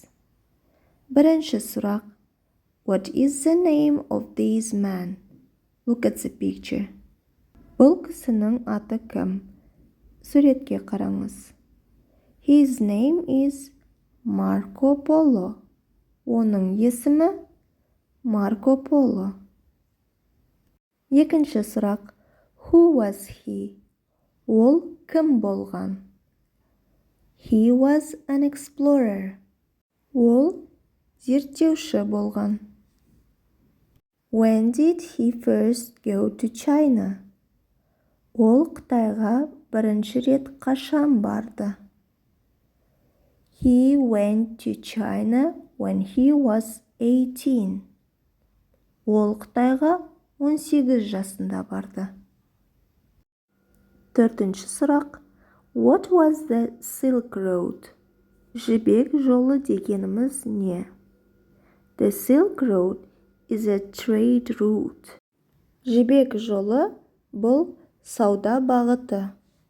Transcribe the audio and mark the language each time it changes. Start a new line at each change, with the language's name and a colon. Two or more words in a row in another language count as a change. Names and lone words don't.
Kazakh: Бірінші сұрақ.
English: What is the name of this man? Look at the picture.
Kazakh: Бұл кісінің аты кім? Суретке қараңыз.
English: His name is Marco Polo.
Kazakh: Оның есімі Марко Поло. Екінші сұрақ.
English: Who was he?
Kazakh: Ол кім болған?
English: He was an explorer.
Kazakh: Ол зерттеуші болған.
English: When did he first go to China?
Kazakh: Ол Қытайға бірінші рет қашан барды?
English: He went to China when he was 18.
Kazakh: Ол Қытайға 18 жасында барды. Төртінші сұрақ.
English: What was the Silk Road?
Kazakh: Жібек жолы дегеніміз не?
English: The Silk Road is a trade route.
Kazakh: Жібек жолы бұл сауда бағыты.